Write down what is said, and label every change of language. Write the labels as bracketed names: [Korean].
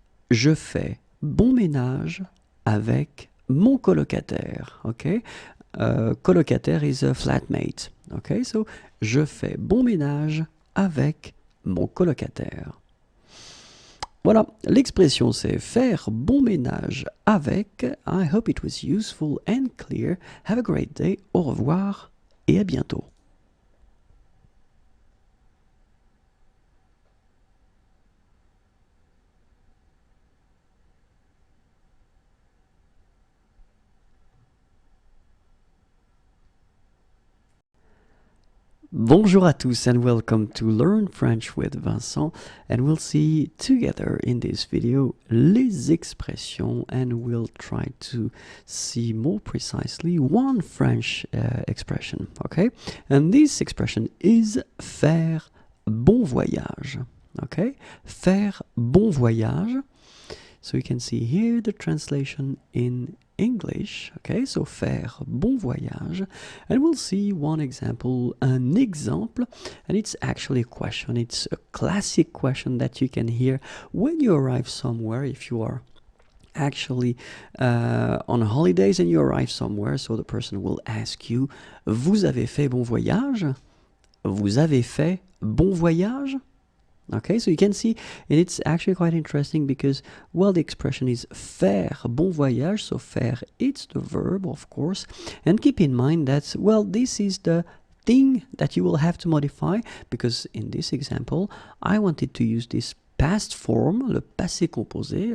[French] Je fais bon ménage avec mon colocataire. Okay? Colocataire [English] is a flatmate. [French] Okay? So, je fais bon ménage avec mon colocataire. Voilà, l'expression c'est faire bon ménage avec. [English] I hope it was useful and clear. Have a great day. [French] Au revoir et à bientôt. Bonjour à tous [English] and welcome to Learn French with Vincent, and we'll see together in this video les expressions, and we'll try to see more precisely one French expression, okay? And this expression is faire bon voyage, Okay, faire bon voyage. So you can see here the translation in English. [French] Okay, so faire bon voyage. [English] And we'll see one example, an exemple. And it's actually a question. It's a classic question that you can hear when you arrive somewhere, if you are actually on holidays and you arrive somewhere. So the person will ask you, [French] vous avez fait bon voyage? Vous avez fait bon voyage? [English] Okay, so you can see, and it's actually quite interesting because, well, the expression is faire bon voyage. So faire, it's the verb, of course. And keep in mind that, well, this is the thing that you will have to modify, because in this example, I wanted to use this past form, le passé composé.